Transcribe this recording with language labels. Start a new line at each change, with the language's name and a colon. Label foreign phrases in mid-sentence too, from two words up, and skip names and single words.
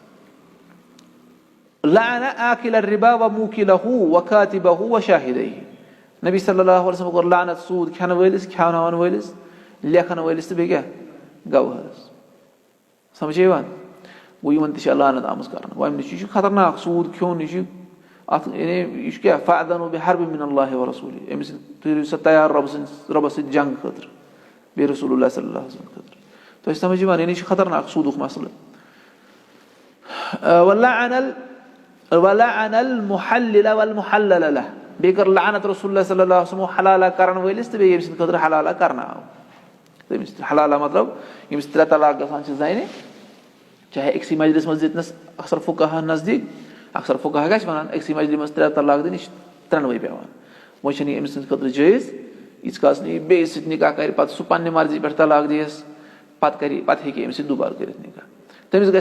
Arabic: لعنَ آکِلَ الرِبا وموٗکِلَہُ وکاتِبَہُ وشاہِدَیہِ
Kashmiri: نبی
Arabic: صلی اللہ علیہ وسلم
Kashmiri: کوٚر لعنت سوٗد کھٮ۪نہٕ وٲلِس کھٮ۪وناوَن وٲلِس لیکھن وٲلِس تہٕ بیٚیہِ کیٛاہ گوہرَس سَمجھ چھا یِوان گوٚو یِمن تہِ چھِ لعنت آمٕژ کَرنہٕ گوٚو اَمہِ نِش یہِ چھُ خطرناک سوٗد کھیوٚن یہِ چھُ اَتھ یعنی یہِ چھُ کیٛاہ
Arabic: فَأْذَنُوا بِحَرْبٍ مِنَ اللہِ وَرَسُولِهِ
Kashmiri: أمِس تُہۍ روٗزِو سا تیار رۄبَس سۭتۍ جنٛگ خٲطرٕ بیٚیہِ
Arabic: رسول اللہ صلی اللہ علیہ وسلم
Kashmiri: خٲطرٕ تۄہہِ چھِ سَمجھ یِوان یعنی یہِ چھُ خطرناک سوٗدُک مَسلہٕ
Arabic: وَلَعَنَ الْمُحَلِّلَ وَالْمُحَلَّلَ لَهُ
Kashmiri: بیٚیہِ کٔر لعنت
Arabic: رسول اللہ صلی اللہ علیہ وسلم
Kashmiri: حلالہ کَرَن وٲلِس تہٕ بیٚیہِ ییٚمہِ سٕنٛدِ خٲطرٕ حلالہ کَرناو تٔمِس حلالہ مطلب ییٚمِس 3 طلاق گژھان چھِ زَنہِ چاہے أکسٕے مجلِس منٛز دِتنَس اکثر فُقہاہَن نزدیٖک اکثر فُقہا کیٛاہ چھِ وَنان أکسٕے مجلہِ منٛز 3 طلاق دِنۍ یہِ چھِ 3وَے پیٚوان وۄنۍ چھَنہٕ یہِ أمۍ سٕنٛدِ خٲطرٕ جٲیِز ییٖتِس کالَس نہٕ یہِ بیٚیِس سۭتۍ نِکاح کَرِ پَتہٕ سُہ پنٛنہِ مرضی پٮ۪ٹھ طلاق دِیَس پَتہٕ ہیٚکہِ أمِس سۭتۍ دُبارٕ کٔرِتھ نِکاح تٔمِس گژھِ